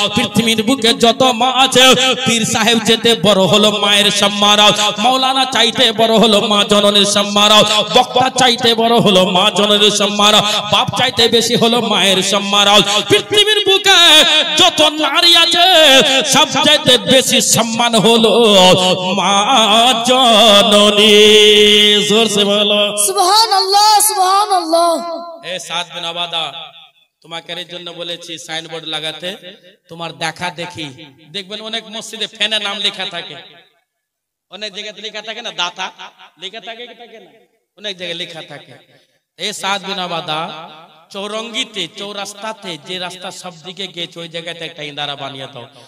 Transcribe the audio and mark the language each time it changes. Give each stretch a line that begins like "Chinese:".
Bangla: পৃথিবীর বুকে যত মা আছে, পীর সাহেব যেতে বড় হলো মায়ের সম্মান, মাওলানা চাইতে বড় হলো মা জননীর সম্মান, বক্তা চাইতে বড় হলো মা জননীর সম্মান, বাপ চাইতে বেশি হলো মায়ের সম্মান। পৃথিবীর বুকে যত নারী আছে, সব চাইতে বেশি সম্মান হলো মা জননী।
Hindi: जोर से बोलो सुभान अल्लाह सुभान अल्लाह।
Bangla: ए साद बिन उबादा তোমাকে এর জন্য বলেছি সাইনবোর্ড লাগাতে। তোমার দেখা দেখি দেখবেন অনেক মসজিদে ফ্যানে নাম লেখা থাকে, অনেক জায়গাতে লেখা থাকে না, দাতা লেখা থাকে কি থাকে না, অনেক জায়গায় লেখা থাকে। এই সাদ বিন উবাদা চৌরঙ্গিতে চৌরাস্তাতে যে রাস্তা সব দিকে গেছে ওই জায়গাতে একটা ইদারা বানিয়ে দাও।